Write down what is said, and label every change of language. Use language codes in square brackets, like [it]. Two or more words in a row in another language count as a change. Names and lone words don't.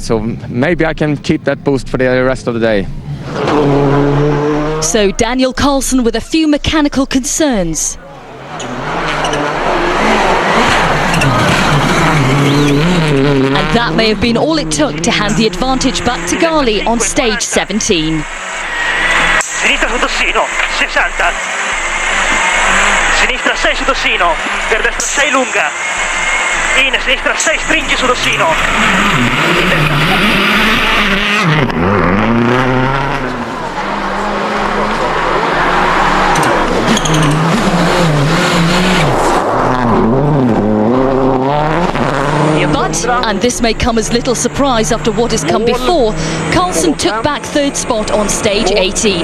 [en] So maybe I can keep that boost for the rest of the day. So Daniel Karlsson with a few mechanical concerns. And that may have been all it took to hand the advantage back to Gali on stage 17. [it] Sinistra su Tossino, 60. Sinistra 6 su Tossino, per destra 6 lunga. In sinistra 6 stringi su Tossino. [en] But, and this may come as little surprise after what has come before, Karlsson took back third spot on stage 18.